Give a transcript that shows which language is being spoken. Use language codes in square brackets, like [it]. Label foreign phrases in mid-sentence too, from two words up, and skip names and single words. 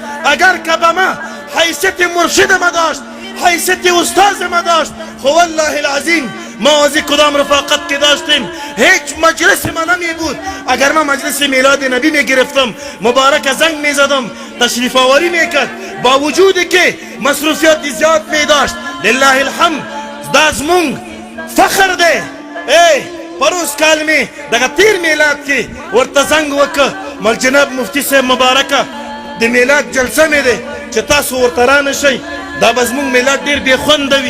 [fa] اگر که به ما حیثیت مرشد ما داشت، حیثیت استاد ما داشت، خو [ar] والله العظیم [fa] ما از کدام رفاقت که داشتیم هیچ مجلس ما نمی بود. اگر ما مجلس میلاد نبی می گرفتم مبارک زنگ می زدم، تشریف آوری می کرد، با وجودی که مصروفیات زیاد می داشت. [ar] لله الحمد [ps] دا زمونږ فخر دی. پروس کال می دغه تیر میلاد کې ورته زنګ وکړه، مل جناب مفتی صاحب مبارکه د میلاد جلسه مې دی چې تاسو ورته رانه شئ، دا به زمونږ میلاد ډېر بې خونده وي.